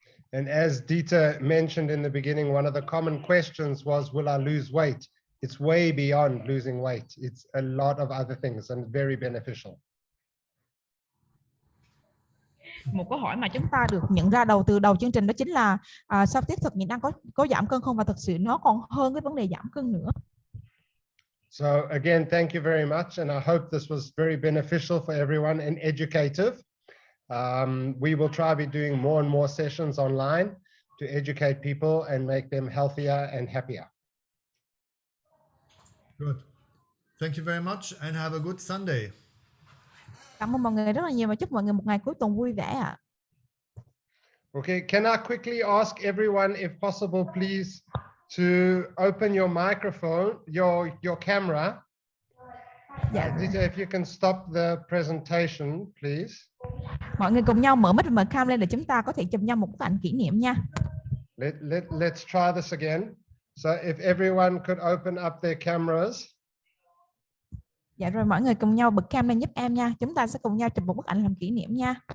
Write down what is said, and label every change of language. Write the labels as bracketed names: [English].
[English] And as Dita mentioned in the beginning, one of the common questions was, will I lose weight? It's way beyond losing weight. It's a lot of other things and very beneficial. [Vietnamese] Một câu hỏi mà chúng ta được nhận ra từ đầu chương trình đó chính là sau tiết thực nhịn ăn có giảm cân không, và thực sự nó còn hơn cái vấn đề giảm cân nữa. [English] So again, thank you very much, and I hope this was very beneficial for everyone and educative. We will try to be doing more and more sessions online to educate people and make them healthier and happier. Good. Thank you very much and have a good Sunday. [Vietnamese] Cảm ơn mọi người rất là nhiều và chúc mọi người một ngày cuối tuần vui vẻ ạ. [English] Okay, can I quickly ask everyone, if possible, please, to open your microphone, your camera. Dita, if you can stop the presentation, please. [Vietnamese] Mọi người cùng nhau mở mic và cam lên để chúng ta có thể chụp nhau một bức ảnh kỷ niệm nha. [English] Let's try this again. So if everyone could open up their cameras. [Vietnamese] Dạ rồi, mọi người cùng nhau bật cam lên giúp em nha. Chúng ta sẽ cùng nhau chụp một bức ảnh làm kỷ niệm nha.